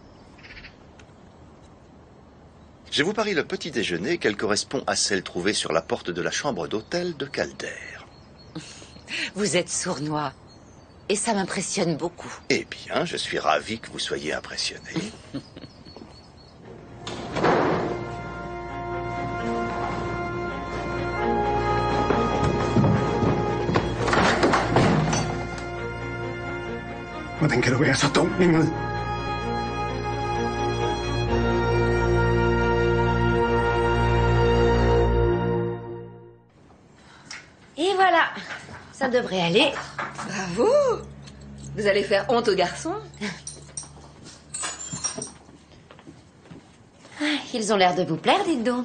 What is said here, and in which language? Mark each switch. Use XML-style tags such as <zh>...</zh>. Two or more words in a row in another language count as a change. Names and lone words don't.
<fr>Je vous parie le petit déjeuner qu'elle correspond à celle trouvée sur la porte de la chambre d'hôtel de Calder. Vous êtes sournois, et ça m'impressionne beaucoup. Eh bien, je suis ravi que vous soyez impressionné.</fr> <no>Hvordan kan du være så dum, Ingrid?</no> <fr>Et voilà, ça devrait aller. Bravo! Vous allez faire honte aux garçons? Ils ont l'air de vous plaire, dites donc.</fr>